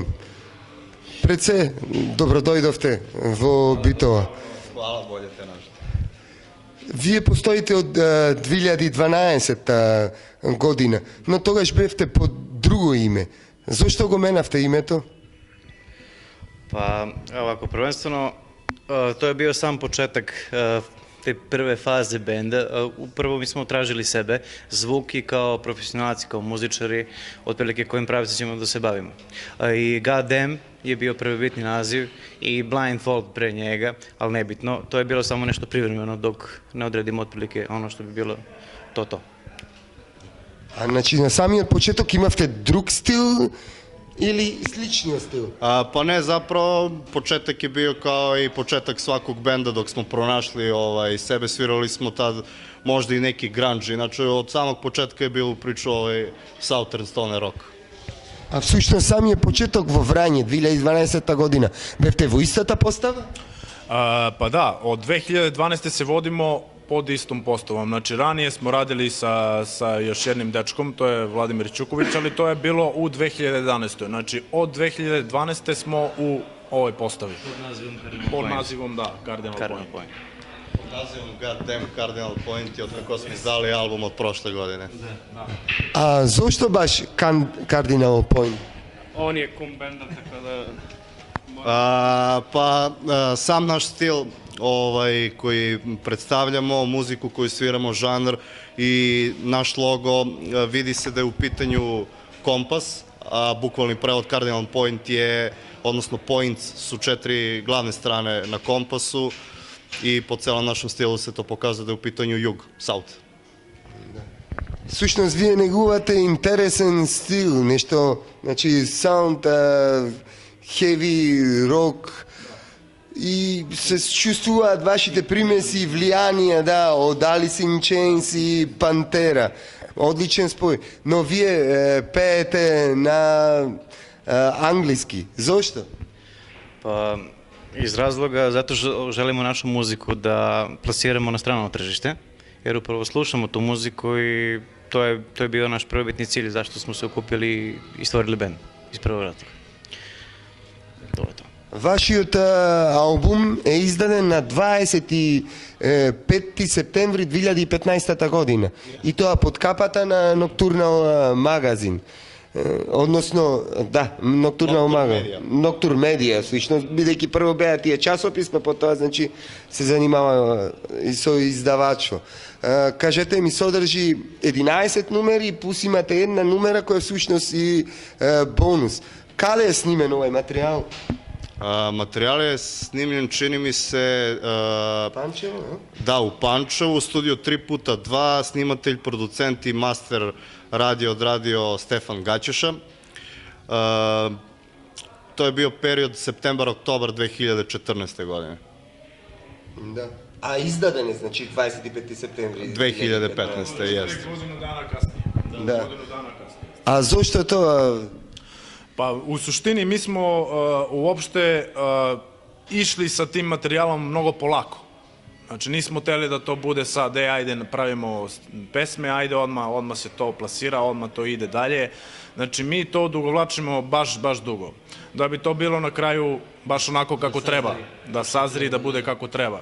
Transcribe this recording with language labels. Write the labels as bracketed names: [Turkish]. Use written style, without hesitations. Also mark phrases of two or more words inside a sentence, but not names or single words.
[Macedonian] Пред се, добро дојдовте во Битола. [Serbian] Хвала, боле те нашите. [Macedonian] Вие постоите од 2012 година, но тогаш бевте под друго име. Зошто го менавте името? [Serbian] Pa ovako, prvenstveno, to je bio sam početak te prve faze benda. Uprvo mi smo tražili sebe, zvuk i kao profesionalci, kao muzičari, otprilike kojim pravicom ćemo da se bavimo. I Goddamn je bio prvobitni naziv i Blindfold pre njega, ali nebitno, to je bilo samo nešto privremeno dok ne odredimo otprilike ono što bi bilo to. [Macedonian] А значи на самиот почеток имавте друг стил или сличниот стил? [Serbian] Pa ne, zapravo početak je bio kao i početak svakog benda dok smo pronašli sebe, svirali smo tad možda i neki grunge, inače od samog početka je bilo u priču [English] Southern Stoner Rock. [Macedonian] А всушност самиот почеток во Врање 2012 година бевте во истата постава? [Serbian] Pa da, od 2012. se vodimo pod istom postavom. Znači, ranije smo radili sa još jednim dečkom, to je Vladimir Ćuković, ali to je bilo u 2011. Znači, od 2012. smo u ovoj postavi. Pod nazivom, da, Cardinal Point. Pod nazivom Goddamn Cardinal Point je od kako smo izdali album od prošle godine. [Macedonian] А зошто баш Cardinal Point? [Serbian] On je kum benda, tako da... Pa sam naš stil koji predstavljamo, muziku koju sviramo, žanr i naš logo, vidi se da je u pitanju kompas, a bukvalni prevod Cardinal Point je, odnosno points su 4 glavne strane na kompasu i po celom našem stilu se to pokazuje da je u pitanju jug, south. [Macedonian] Всушност вие негувате интересен стил, нешто, значи саунд, [English] heavy rock [Macedonian] и се чувствуваат вашите примеси и влијанија, да, од Alice in Chains и Пантера. Одличен спој. Но вие пеете на англиски. Зошто? [Serbian] Pa iz razloga zato što želimo našu muziku da plasiramo na strano tržište, jer upravo slušamo tu muziku i to je bio naš prvobitni cilj zašto smo se okupili i stvorili bend iz prvog razloga. To je to. [Macedonian] Вашиот албум е издаден на 25 септември 2015 година и тоа под капата на Nocturnal магазин. Односно, да, Nocturnal магазин. Noctur Media, слично, бидејќи прво беа тие часописма, потоа, значи, се занимава и со издавачо. Кажете ми, содржи 11 numeri, плюс имате една numera која всушност и бонус. Каде е снимен овој материјал? [Serbian] Materijal je snimljen, čini mi se, Pančevo, da, u Pančevu, studio 3x2, snimatelj, producent i master odradio Stefan Gaćeša. To je bio period septembar-oktobar 2014. godine. [Macedonian] Да. А издаден е, значи, 25 септември 2015. [Serbian] jeste. Godinu dana kasnije. [Macedonian] Да. А зошто тоа? [Serbian] Pa u suštini mi smo uopšte išli sa tim materijalom mnogo polako. Znači nismo hteli da to bude sad, ajde pravimo pesme, ajde odmah se to plasira, odmah to ide dalje. Znači mi to odugovlačimo baš dugo. Da bi to bilo na kraju baš onako kako treba, da sazri, da bude kako treba.